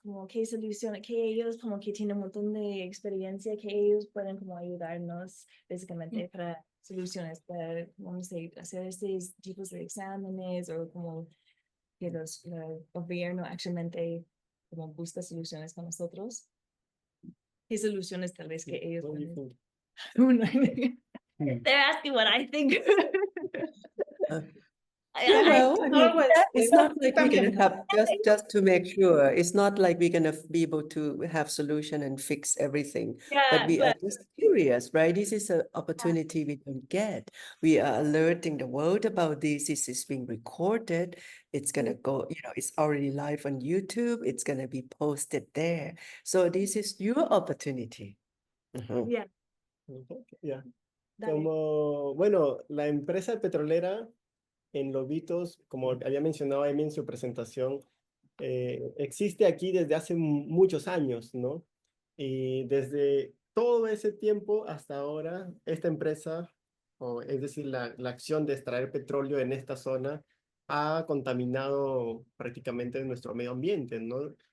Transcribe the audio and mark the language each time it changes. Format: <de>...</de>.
<es>Como qué solución, que ellos como que tienen un montón de experiencia, que ellos pueden como ayudarnos básicamente para soluciones, para, vamos a hacer estos tipos de exámenes o como que el gobierno actualmente como busca soluciones con nosotros. ¿Qué soluciones tal vez que ellos pueden?</es> <en>They're asking what I think. Well, I mean, it's not like we're gonna have just to make sure. It's not like we're gonna be able to have solution and fix everything. But we are just curious, right? This is an opportunity we don't get. We are alerting the world about this. This is being recorded. It's gonna go, you know, it's already live on YouTube. It's gonna be posted there. So this is your opportunity. Yeah. Yeah.</en> <es>Como, bueno, la empresa petrolera en Lobitos, como había mencionado Amy en su presentación, existe aquí desde hace muchos años, ¿no? Y desde todo ese tiempo hasta ahora, esta empresa, o es decir, la acción de extraer petróleo en esta zona, ha contaminado prácticamente nuestro medio ambiente, ¿no?</es>